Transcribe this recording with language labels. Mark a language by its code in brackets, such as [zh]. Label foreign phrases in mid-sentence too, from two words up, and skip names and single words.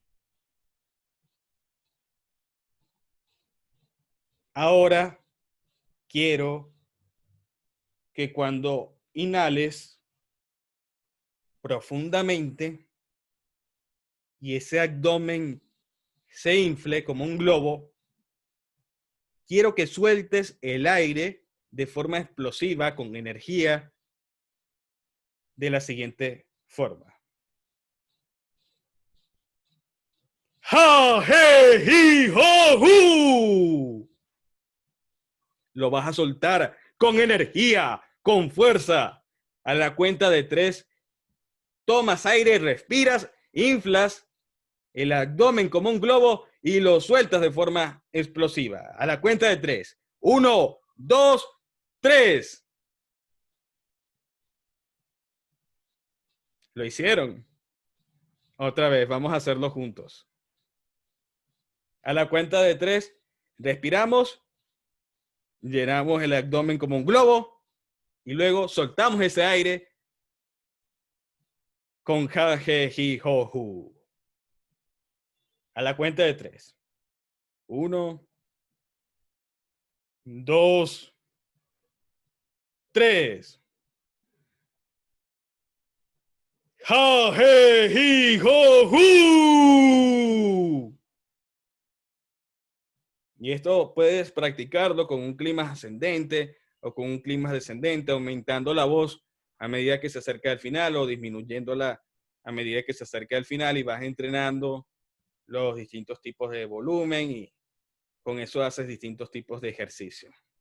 [es] Ahora quiero que cuando inhales profundamente y ese abdomen se infle como un globo, quiero que sueltes el aire de forma explosiva, con energía, de la siguiente forma. ¡Ja, je, hi, ho, hu! Lo vas a soltar con energía, con fuerza. A la cuenta de 3, tomas aire, respiras, inflas el abdomen como un globo y lo sueltas de forma explosiva. A la cuenta de 3. 1, 2, 3. Lo hicieron. Otra vez, vamos a hacerlo juntos. A la cuenta de 3, respiramos, llenamos el abdomen como un globo y luego soltamos ese aire con ja, je, ji, jo, hu. A la cuenta de 3. 1, 2, 3. Ja, je, ji, jo, hu. Y esto puedes practicarlo con un clima ascendente o con un clima descendente, aumentando la voz a medida que se acerca al final o disminuyéndola a medida que se acerca al final, y vas entrenando los distintos tipos de volumen y con eso haces distintos tipos de ejercicio.